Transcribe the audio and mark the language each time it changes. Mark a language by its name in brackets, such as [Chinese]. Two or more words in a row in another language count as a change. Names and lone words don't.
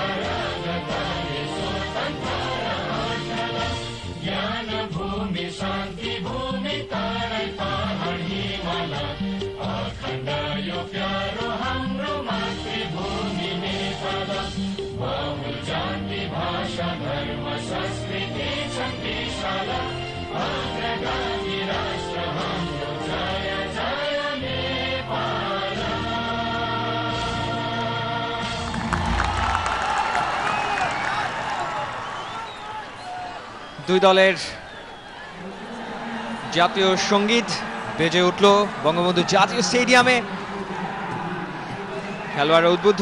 [Nepali] करगताले स्वतन्त्र आचला, ज्ञान भूमि शान्ति भूमि तारै पहाड हिमाल, अखण्ड यो प्यारो हाम्रो मातृभूमि नेपाल, बहु जाति भाषा धर्म संस्कृति छन् विशाल, अग्रगामी राष्ट्र हाम्रो जय जय नेपाल। [Bangla] দুই দলের জাতীয় সঙ্গীত বেজে উঠল বঙ্গবন্ধু জাতীয় স্টেডিয়ামে। খেলোয়াড়রা উদ্বুদ্ধ।